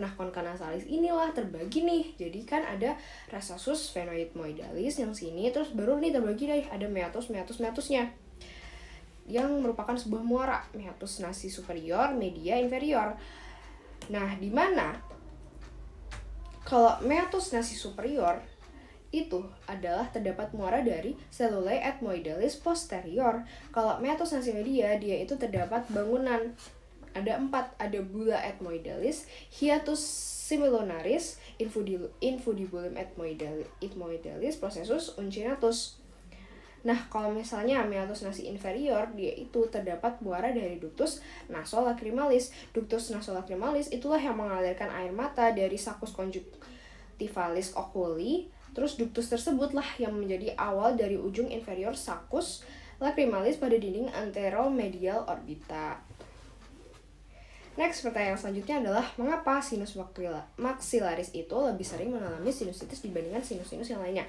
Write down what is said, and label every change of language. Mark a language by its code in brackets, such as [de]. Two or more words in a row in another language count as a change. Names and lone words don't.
[id] Nah, konka nasalis inilah terbagi nih. Jadi kan ada [la] recessus phenoidmoidalis [id] yang sini, terus baru nih terbagi deh ada meatusnya yang merupakan sebuah muara, [la] meatus nasi superior, media, inferior. [id] Nah, di mana kalau [la] meatus nasi superior [id] itu adalah terdapat muara dari [la] cellulae ethmoidalis posterior. [id] Kalau [la] meatus nasi media, [id] dia itu terdapat bangunan. Ada 4, ada [la] bulla ethmoidalis, hiatus similonaris, infundibulum ethmoidalis, processus uncinatus. [id] Nah, kalau misalnya [la] meatus nasi inferior, [id] dia itu terdapat muara dari [la] ductus nasolacrimalis. Ductus nasolacrimalis [id] itulah yang mengalirkan air mata dari [la] saccus conjunctivalis oculi. [id] Terus ductus tersebutlah yang menjadi awal dari ujung [la] inferior saccus lacrimalis [id] pada dinding anteromedial orbita. Next, pertanyaan selanjutnya adalah mengapa [la] sinus maxillaris [id] itu lebih sering mengalami sinusitis dibandingkan sinus-sinus yang lainnya.